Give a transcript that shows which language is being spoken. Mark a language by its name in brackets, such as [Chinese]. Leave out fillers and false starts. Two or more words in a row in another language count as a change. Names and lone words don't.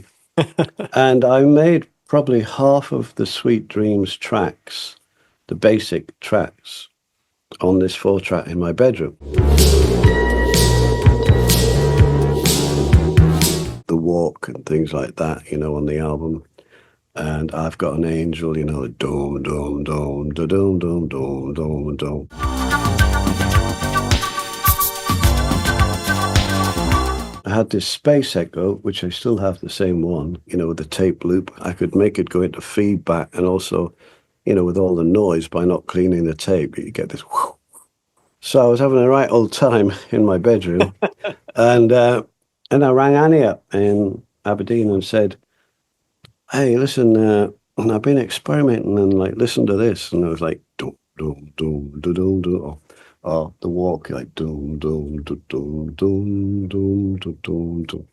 [English] And I made probably half of the Sweet Dreams tracks, the basic tracks, on this 4-track in my bedroom. The walk and things like that, on the album. And I've Got an Angel, the dome, dome, dome, da dome, dome, dome, dome, dome. I had this Space Echo, which I still have the same one, with the tape loop. I could make it go into feedback and also, with all the noise by not cleaning the tape, you get this whoosh, So I was having a right old time in my bedroom, and I rang Annie up in Aberdeen and said, "Hey, listen, I've been experimenting and like listen to this," and I was like, "Doom, doom, doom, doom, doom, doom," or the walk like doom, doom, doom, doom, doom, doom, doom, doom, doom.